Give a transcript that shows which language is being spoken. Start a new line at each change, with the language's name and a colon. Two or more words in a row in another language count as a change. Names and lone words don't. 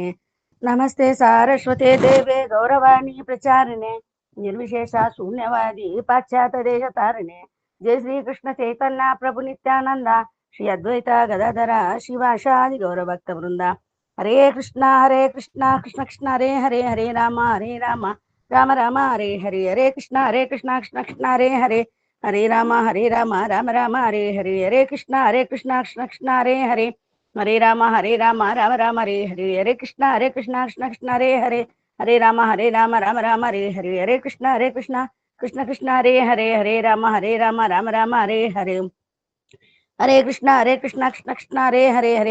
Sanskrit: నమస్తే సారస్వతే దేవే గౌరవాణి ప్రచారిణే నిర్విశేష శూన్యవాది పాశ్చాత్య దేశ తారిణే. జయ శ్రీకృష్ణ చైతన్య ప్రభు నిత్యానంద శ్రీ అద్వైత గదాధర శివాషాది గౌరభక్త బృంద. హరే కృష్ణ కృష్ణ కృష్ణ హరే హరే, హరే రామ రామ రామ హరే హరే హరే కృష్ణ కృష్ణ కృష్ణ హరే హరే హరే రామ రామ రామ హరే హరే హరే కృష్ణ కృష్ణ కృష్ణ హరే హరే హరే రామ రామ రామ హరే హరే హరే కృష్ణ కృష్ణ కృష్ణ హరే హరే హరే రామ రామ రామ హరే హరే హరే కృష్ణ కృష్ణ కృష్ణ హరే హరే హరే రామ రామ రామ హరే హరే హరే కృష్ణ కృష్ణ కృష్ణ హరే హరే హరే